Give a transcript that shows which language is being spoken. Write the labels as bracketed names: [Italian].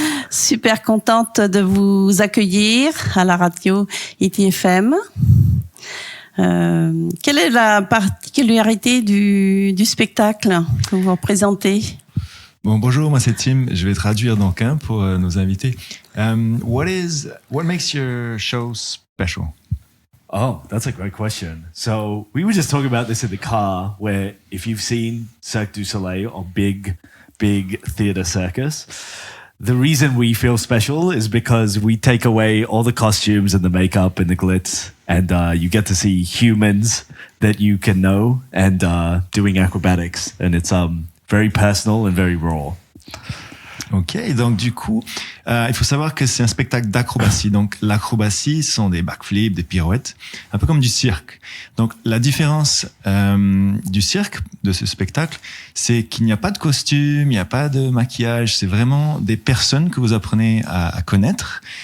[French] Super contente de vous accueillir à la radio ITFM. Quelle est la particularité du spectacle que vous représentez? Bon, bonjour, moi c'est Tim. Je vais traduire donc pour nos invités. [English] What makes your show special? Oh, that's a great question. So we were just talking about this in the car, where if you've seen Cirque du Soleil or big theater circus, the reason we feel special is because we take away all the costumes and the makeup and the glitz, and you get to see humans that you can know and doing acrobatics, and it's very personal and very raw. [French] Ok, donc du coup, il faut savoir que c'est un spectacle d'acrobatie. Donc l'acrobatie sont des backflips, des pirouettes, un peu comme du cirque. Donc la différence du cirque, de ce spectacle, c'est qu'il n'y a pas de costume, il n'y a pas de maquillage, c'est vraiment des personnes que vous apprenez à connaître.